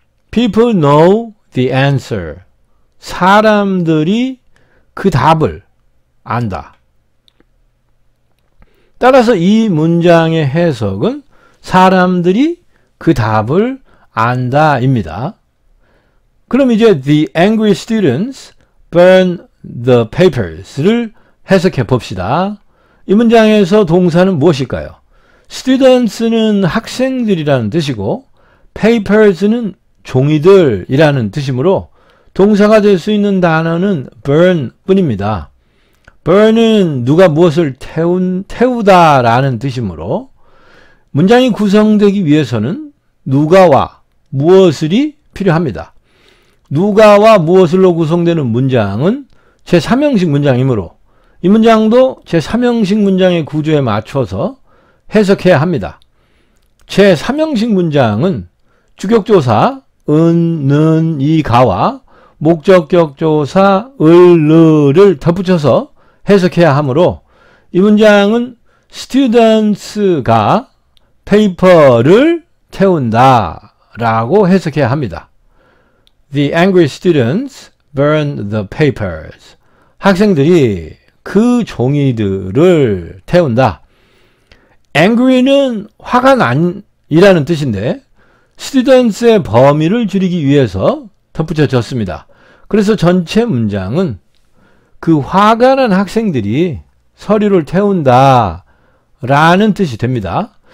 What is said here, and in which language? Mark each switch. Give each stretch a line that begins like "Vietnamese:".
English: People know the answer.
Korean: 사람들이 그 답을 안다. 따라서 이 문장의 해석은 사람들이 그 답을 안다입니다. 그럼 이제
English: the angry students burn the papers
Korean: 를 해석해 봅시다. 이 문장에서 동사는 무엇일까요? students는 학생들이라는 뜻이고 papers는 종이들이라는 뜻이므로 동사가 될 수 있는 단어는 burn 뿐입니다. burn은 누가 무엇을 태우다 라는 뜻이므로 문장이 구성되기 위해서는 누가와 무엇을이 필요합니다. 누가와 무엇을로 구성되는 문장은 제3형식 문장이므로 이 문장도 제3형식 문장의 구조에 맞춰서 해석해야 합니다. 제3형식 문장은 주격조사 은, 는, 이, 가와 목적격조사 을, 느를 덧붙여서 해석해야 하므로 이 문장은 students가 페이퍼를 태운다 라고 해석해야 합니다.
English: The angry students burn the papers.
Korean: 학생들이 그 종이들을 태운다. angry는 화가 난이라는 뜻인데 students의 범위를 줄이기 위해서 덧붙여졌습니다. 그래서 전체 문장은 그 화가 난 학생들이 서류를 태운다 라는 뜻이 됩니다.